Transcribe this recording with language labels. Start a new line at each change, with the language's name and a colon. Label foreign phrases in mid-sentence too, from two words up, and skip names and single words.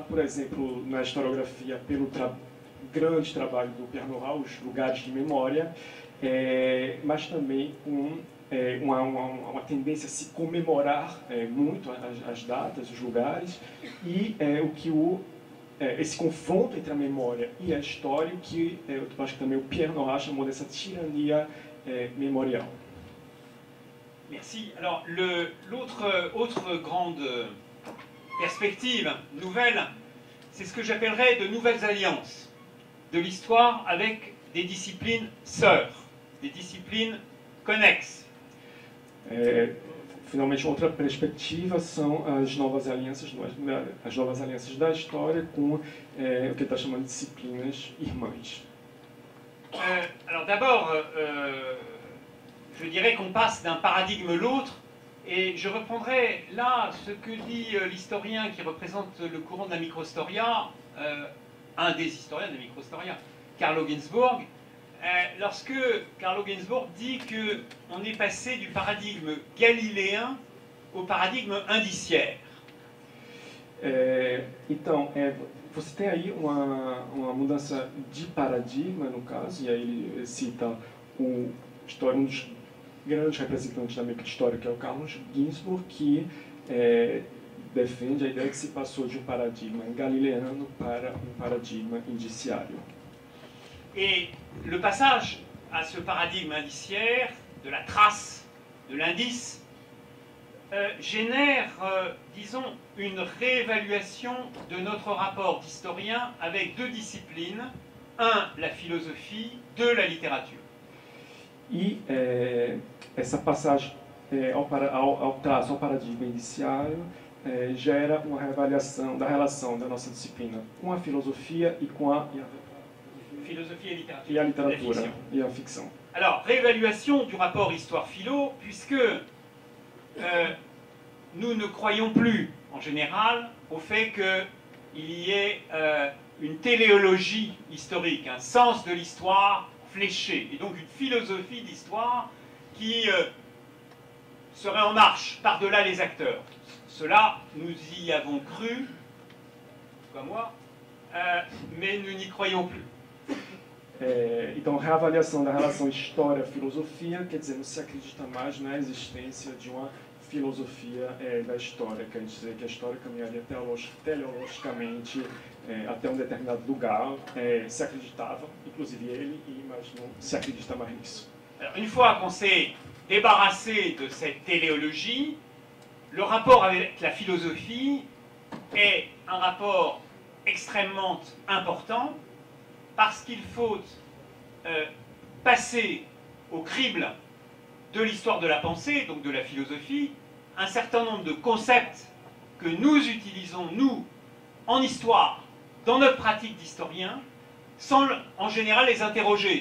Portuguese: por exemplo, na historiografia pelo grande trabalho do Pierre Nora, os lugares de memória, mas também com uma tendência a se comemorar muito as datas, os lugares, e o que esse confronto entre a memória e a história, que eu acho que também o Pierre Nora chamou dessa tirania mémoriale.
French: Merci. Alors, autre grande perspective nouvelle, c'est ce que j'appellerais de nouvelles alliances de l'histoire avec des disciplines sœurs, des disciplines connexes.
Portuguese: Finalmente, outra perspectiva são as novas alianças da história com o que está chamando de disciplinas irmãs.
French: Alors d'abord, je dirais qu'on passe d'un paradigme à l'autre, et je reprendrai là ce que dit l'historien qui représente le courant de la microhistoria, un des historiens de la microhistoria, Carlo Ginzburg, lorsque Carlo Ginzburg dit qu'on est passé du paradigme galiléen au paradigme indiciaire.
Portuguese: Então, você tem aí uma mudança de paradigma, no caso, e aí ele cita um dos grandes representantes da microhistória, que é o Carlos Ginzburg, que defende a ideia que se passou de um paradigma galileano para um paradigma indiciário.
French: Et le passage à ce paradigme indiciaire, de la trace, de l'indice, génère, disons, une réévaluation de notre rapport d'historien avec deux disciplines, un, la philosophie, deux, la littérature.
Portuguese: E essa passagem ao traço, ao paradigma indiciário, gera uma reavaliação da relação da nossa disciplina com a filosofia e com a
French: Philosophie et littérature.
Portuguese: E a literatura e a ficção.
French: Alors, réévaluation du rapport histoire-philo, puisque nous ne croyons plus, en général, au fait qu'il y ait une téléologie historique, un sens de l'histoire fléché, et donc une philosophie d'histoire qui serait en marche par-delà les acteurs. Cela, nous y avons cru, pas moi, mais nous n'y croyons plus.
Portuguese: Então, reavaliação da relação história-filosofia, quer dizer, não se acredita mais na existência de uma filosofia da história, quer dizer que a história caminharia teleologicamente até determinado lugar, se acreditava, inclusive ele, mas não se acredita mais nisso.
French: Alors, une fois qu'on s'est débarrassé de cette téléologie, le rapport avec la philosophie est un rapport extrêmement important parce qu'il faut passer au crible de l'histoire de la pensée, donc de la philosophie, un certain nombre de concepts que nous utilisons, nous, en histoire, dans notre pratique d'historien, sans en général les interroger.